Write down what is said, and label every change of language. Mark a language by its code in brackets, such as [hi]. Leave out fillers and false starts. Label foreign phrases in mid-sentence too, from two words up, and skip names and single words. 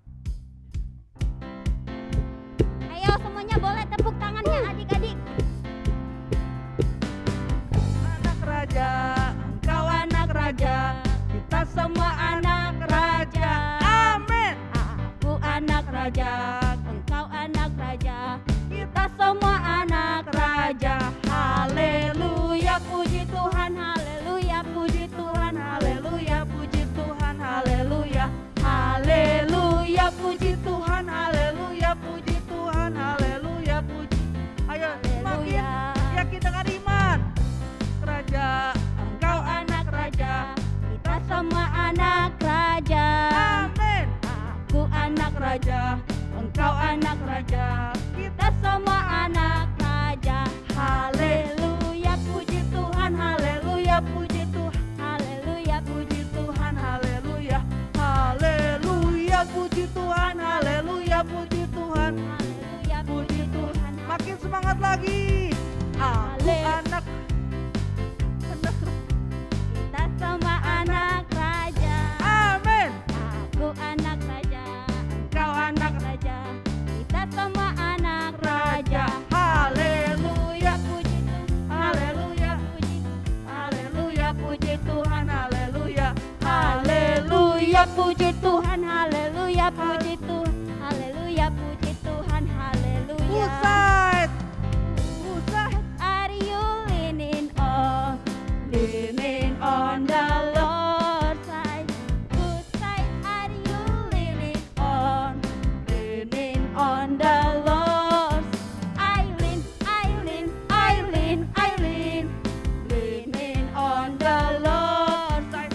[id] Ayo semuanya boleh tepuk tangannya adik-adik. Anak raja, engkau anak raja, kita semua anak raja. Amin. Aku anak raja, engkau anak raja, kita semua anak raja. Haleluya, puji Tuhan, haleluya, puji Tuhan, haleluya, puji Tuhan, haleluya. Haleluya, puji Tuhan, haleluya, puji Tuhan, haleluya, puji. Ayo semakin Haleluya. yakin dengan iman. Raja, Engkau anak raja, kita semua anak raja. amin. Aku anak raja, engkau anak raja, kita semua anak raja. Haleluya, puji Tuhan, haleluya, puji Tuhan, haleluya, puji Tuhan, haleluya, Haleluya, puji Tuhan, haleluya, puji Tuhan. haleluya, puji Tuhan. Makin semangat lagi. Aku anak Kita semua anak raja. amin. Aku anak raja, engkau anak raja, kita semua anak raja. Haleluya, Puji Tuhan, haleluya, puji, haleluya, puji Tuhan, haleluya. haleluya, puji Tuhan, haleluya, puji Tuhan, haleluya, puji Tuhan, haleluya. Pusat. [en] Are you leaning on the Lord's side? Whose side are you leaning on the Lord's? I lean, leaning on the Lord's side.